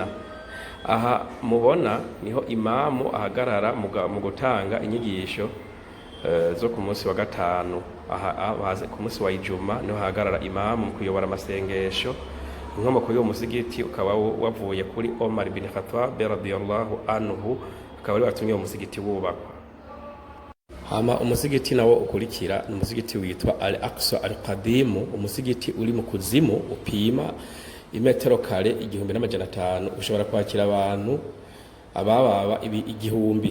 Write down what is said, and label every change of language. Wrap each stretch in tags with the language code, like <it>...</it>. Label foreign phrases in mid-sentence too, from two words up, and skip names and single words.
<rn>Aha mubona niho imamu ahagarara mu gutanga inyigisho zo ku munsi wa gatanu. Aha ku munsi wa Ijuma niho hagarara imamu mu kuyobora amasengesho. Inkomoko y'uwo musigiti ukaba wavuye kuri Omar bin Khattab</rn> <ar>رضي الله عنه,</ar> <rn>akaba ari watumye uwo musigiti wubakwa. Hama umusigiti nawo ukurikira ni umusigiti witwa Al-Aqsa Al-Qadim, umusigiti uri mu kuzimu upima imetero kare 1500. Ushobora kwakira abantu abababa 1000.</rn>